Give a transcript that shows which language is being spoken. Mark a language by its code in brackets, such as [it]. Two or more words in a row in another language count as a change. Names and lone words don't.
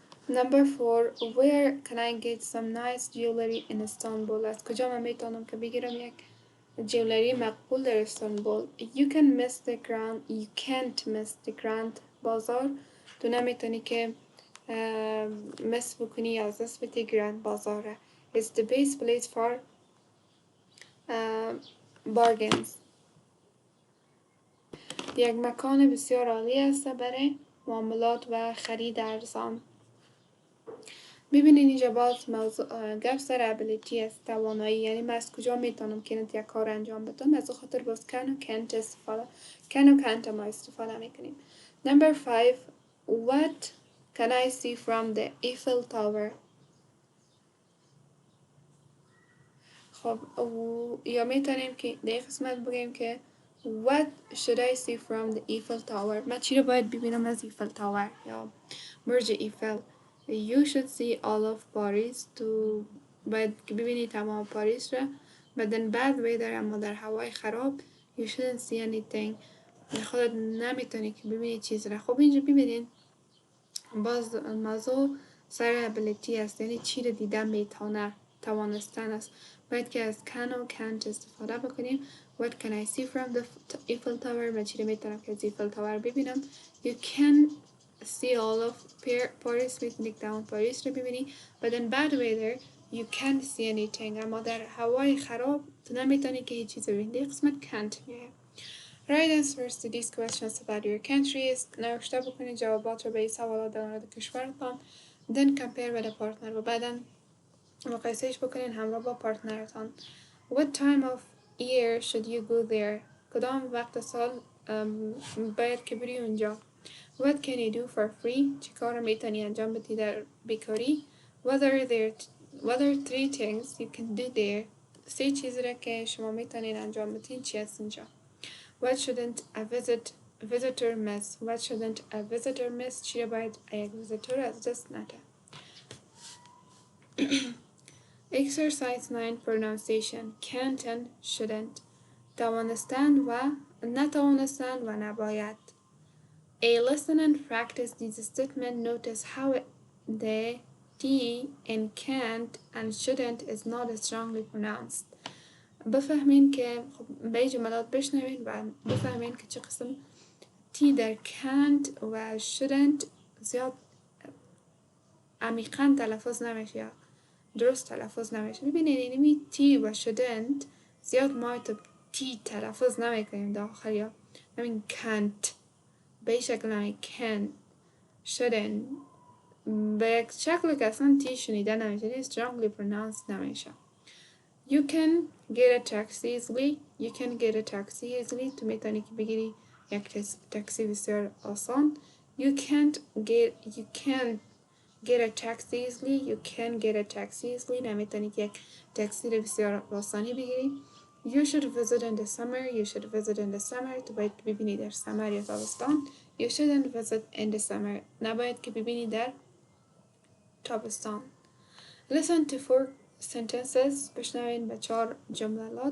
[en] Number 4. Where can I get some nice jewelry in Istanbul? [fa] از کجا من میتونم که بگیرم یک جولری مقبول در استانبول. [en] You can miss the grand You can't miss the grand بازار. [fa] تو نمیتونی که مس بکنی یا از دست بدی گراند بازاره. [en] It's the best place for bargains. [fa] یک مکان بسیار عالی است برای معاملات و خرید ارزان. ببینین اینجا باز موضوع گپ سر ابیلیتی است، توانایی، یعنی من از کجا میتونم که یک کار انجام بدم. از خاطر باز can و can't استفاده ما استفاده میکنیم. [en] Number 5. What can I see from the Eiffel Tower? [fa] خب یا میتونیم که در قسمت بگیم که [en] What should I see from the Eiffel Tower? [fa] من چی رو باید ببینم از ایفل تاور یا برج ایفل. [en] You should see all of Paris. [fa] تو باید ببینی تمام پاریس را. [en] But then bad weather [fa] اما در هوای خراب [en] You shouldn't see anything. [fa] خودت نمیتونی که ببینی چیز را. خب اینجا ببینین باز موضوع سر ابیلیتی است، یعنی چی رو دیدن میتونه، توانستن است. باید که از can و can't استفاده بکنیم. [en] What can I see from the Eiffel Tower? [fa] من چی رو میتونم که از ایفل تاور ببینم. [en] You can see all of Paris. [fa] میتونی تمام پاریس رو ببینی. [en] But in bad weather you can't see anything. [fa] اما در هوای خراب تو نمیتونی که هیچ چیز رو ببینی. قسمت can't میه. [en] Write answers to these questions about your countries. [fa] نوشته بکنید جوابات رو به این سوالات در مورد کشورتان. [en] Then compare with a partner. [fa] و بعدا مقایسهش بکنین همراه با پارتنرتان. [en] What time of year should you go there? [fa] کدام وقت سال باید که بری اونجا. [en] What can you do for free? [fa] چی کار میتونی انجام بدی در بیکاری. [en] What are 3 things you can do there? [fa] 3 چیزی را که شما میتونین انجام بدین چی هست اینجا. [en] What shouldn't a visitor miss? What shouldn't a visitor miss? [fa] چی را باید یک ویزیتور از دست نده. [en] Exercise 9 pronunciation. Can't and shouldn't. [fa] توانستن و نتوانستن و نباید. [en] A listen and practice these statements. Notice how the T in can't and shouldn't is not strongly pronounced. [fa] بفهمین که به جملات بشنوین و بفهمین که چه قسم تی در can't و shouldn't زیاد عمیقاً تلفظ نمیشه یا درست تلفظ نمیشه. ببینید اینمی تی و shouldn't زیاد ما تی تلفظ نمیکنیم داخل یا همین can't به شکل همین [en] can shouldn't [fa] به یک شکل که اصلا تی شنیده نمیشه [en] strongly pronounced [fa] نمیشه. [en] You can get a taxi easily. You can get a taxi easily. [fa] تو میتونی که بگیری یک تاکسی بسیار آسان. [en] You can get a taxi easily. You can get a taxi easily. [fa] نمیتونی که یک تاکسی رو بسیار آسانی بگیری. [en] You should visit in the summer. You should visit in the summer. [fa] تو باید ببینی در سمر یا تابستان. [en] You shouldn't visit in the summer. [fa] نباید که ببینی در تابستان. [en] Listen to 4 sentences. [fa] بشنوین به 4 جملات.